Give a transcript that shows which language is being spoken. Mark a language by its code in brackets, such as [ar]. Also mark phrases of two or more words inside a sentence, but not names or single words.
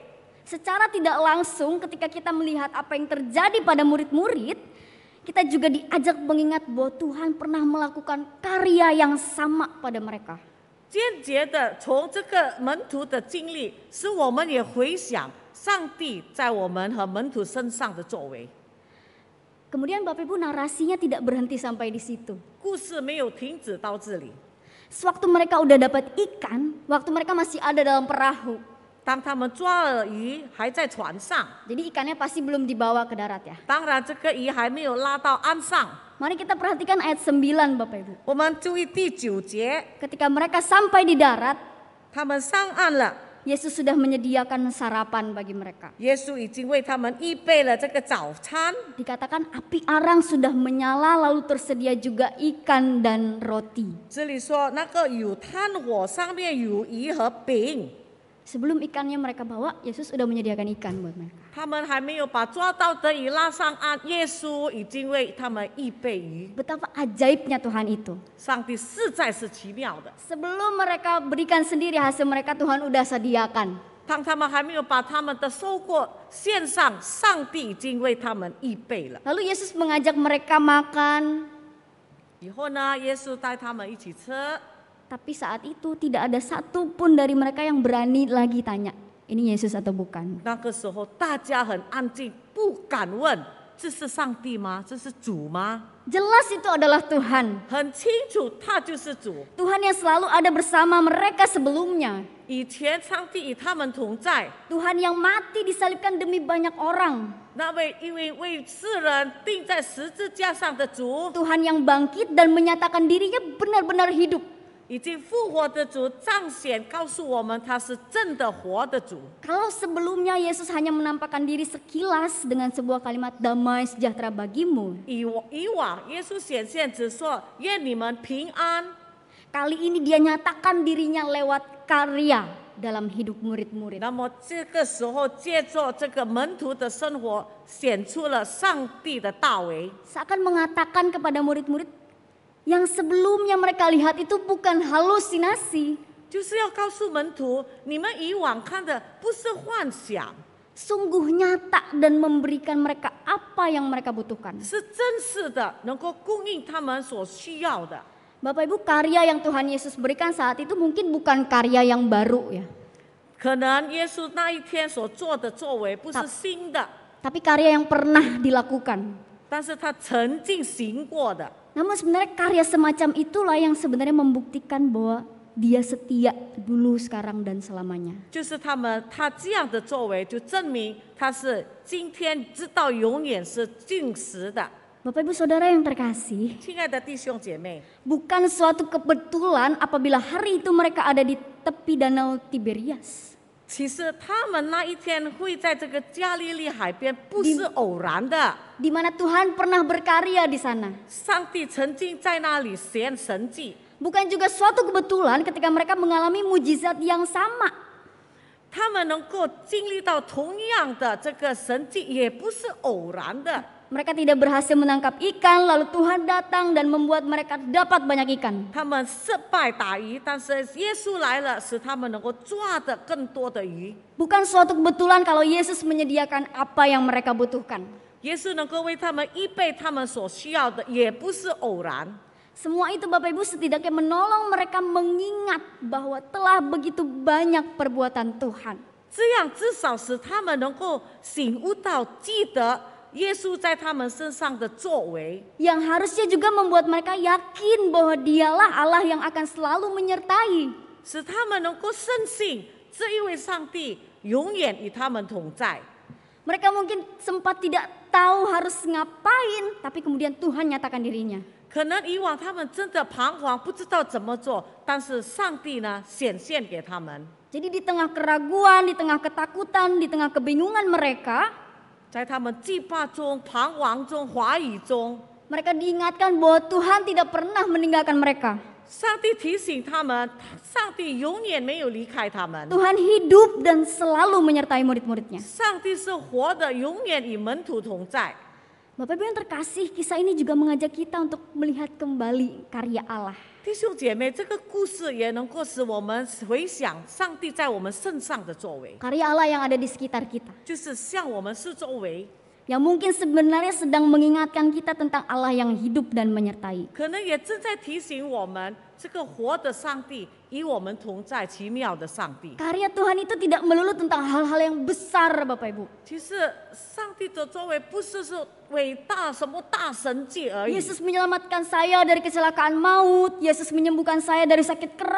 [id] Secara tidak langsung ketika kita melihat apa yang terjadi pada murid-murid, kita juga diajak mengingat bahwa Tuhan pernah melakukan karya yang sama pada mereka. [zh] 间接的从这个门徒的经历，使我们也回想上帝在我们和门徒身上的作为。 [id] Kemudian Bapak Ibu narasinya tidak berhenti sampai di situ. [zh] 故事没有停止到这里。 [id] Sewaktu mereka udah dapat ikan, waktu mereka masih ada dalam perahu, [zh] 当他们抓了鱼还在船上， [id] Jadi ikannya pasti belum dibawa ke darat ya. [zh] 当然这个鱼还没有拉到岸上。 [id] Mari kita perhatikan ayat 9 Bapak Ibu. [zh] 我们注意第9节， [id] Ketika mereka sampai di darat, [zh] 他们上岸了， [id] Yesus sudah menyediakan sarapan bagi mereka. [zh] 耶稣已经为他们预备了这个早餐。 [id] Dikatakan api arang sudah menyala lalu tersedia juga ikan dan roti. [zh] 这里说那个有炭火，上面有鱼和饼。 [id] Sebelum ikannya mereka bawa, Yesus sudah menyediakan ikan buat mereka. [zh] 他们还没有把抓到的鱼拉上岸，耶稣已经为他们预备鱼。 [id] Betapa ajaibnya Tuhan itu. [zh] 上帝实在是奇妙的。 [id] Sebelum mereka berikan sendiri hasil mereka, Tuhan udah sediakan. [zh] 当他们还没有把他们的收获献上，上帝已经为他们预备了。 [id] Lalu Yesus mengajak mereka makan, [zh] 以后呢，耶稣带他们一起吃。 [id] tapi saat itu tidak ada satu pun dari mereka yang berani lagi tanya, ini Yesus atau bukan. [zh] 那个时候大家很安静，不敢问这是上帝吗？这是主吗？ [id] Jelas itu adalah Tuhan. [zh] 很清楚，他就是主。 [id] Tuhan yang selalu ada bersama mereka sebelumnya. [zh] 以前上帝与他们同在， [id] Tuhan yang mati disalibkan demi banyak orang. [zh] 那位因为为世人钉在十字架上的主， [id] Tuhan yang bangkit dan menyatakan dirinya benar-benar hidup. [zh] 已经复活的主彰显告诉我们，他是真的活的主。 [id] Kalau sebelumnya Yesus hanya menampakkan diri sekilas dengan sebuah kalimat damai sejahtera bagimu. [zh] 以往耶稣显现只说愿你们平安， [id] Kali ini dia nyatakan dirinya lewat karya dalam hidup murid-murid. [zh] 那么这个时候借着这个门徒的生活，显出了上帝的大为。 [id] Seakan mengatakan kepada murid-murid, yang sebelumnya mereka lihat itu bukan halusinasi. [zh] 就是要告诉门徒，你们以往看的不是幻想， [id] Sungguh nyata dan memberikan mereka apa yang mereka butuhkan. [zh] 是真实的，能够供应他们所需要的。 [id] Bapak Ibu, karya yang Tuhan Yesus berikan saat itu mungkin bukan karya yang baru ya. [zh] 可能耶稣那一天所做的作为不是新的， [id] Tapi karya yang pernah dilakukan. [zh] 但是他曾经行过的。 [id] Namun sebenarnya karya semacam itulah yang sebenarnya membuktikan bahwa dia setia dulu, sekarang, dan selamanya. [zh] 就是他这样的作为，就证明他是今天直到永远是定时的。 [id] Bapak Ibu Saudara yang terkasih, [zh] 亲爱的弟兄姐妹， [id] bukan suatu kebetulan apabila hari itu mereka ada di tepi danau Tiberias. [zh] 其实他们那一天会在这个加利利海边，不是偶然的。 [id] Di mana Tuhan pernah berkarya di sana. [zh] 上帝曾经在那里显神迹， [id] Bukan juga suatu kebetulan ketika mereka mengalami mujizat yang sama. [zh] 他们能够经历到同样的这个神迹，也不是偶然的。 [id] Mereka tidak berhasil menangkap ikan, lalu Tuhan datang dan membuat mereka dapat banyak ikan. [zh] 他们失败打鱼，但是耶稣来了，使他们能够抓得更多的鱼。 [id] Bukan suatu kebetulan kalau Yesus menyediakan apa yang mereka butuhkan. [zh] 耶稣能够为他们预备他们所需要的，也不是偶然。 [id] Semua itu Bapak Ibu setidaknya menolong mereka mengingat bahwa telah begitu banyak perbuatan Tuhan. [zh] 这样至少使他们能够醒悟到，记得耶稣在他们身上的作为， [id] Yang harusnya juga membuat mereka yakin bahwa dialah Allah yang akan selalu menyertai. [zh] 使他们能够深信这一位上帝永远与他们同在。 [id] Mereka mungkin sempat tidak tahu harus ngapain, tapi kemudian Tuhan nyatakan dirinya. [zh] 可能以往他们真的彷徨，不知道怎么做，但是上帝呢显现给他们。 [id] Jadi di tengah keraguan, di tengah ketakutan, di tengah kebingungan mereka, [zh] 在他们惧怕中、彷徨中、怀疑中， [id] mereka diingatkan bahwa Tuhan tidak pernah meninggalkan mereka. [zh] 上帝提醒他们，上帝永远没有离开他们。 [id] Tuhan hidup dan selalu menyertai murid-muridnya. [zh] 上帝是活的，永远与门徒同在。 [id] Bapak Ibu yang terkasih, kisah ini juga mengajak kita untuk melihat kembali karya Allah. [zh] 弟兄姐妹，这个故事也能够使我们回想上帝在我们身上的作为， [id] Karya Allah yang ada di sekitar kita. [zh] 就是向我们是作为， [id] Yang mungkin sebenarnya sedang mengingatkan kita tentang Allah yang hidup dan menyertai. [zh] 可能也正在提醒我们，这个活的上帝与我们同在，奇妙的上帝。 [id] Karya Tuhan itu tidak melulu tentang hal-hal yang besar Bapak Ibu. [zh] 其实上帝的作为不是伟大什么大神迹而已。 [id] Yesus menyelamatkan saya dari kecelakaan maut. Yesus menyembuhkan saya dari sakit keras.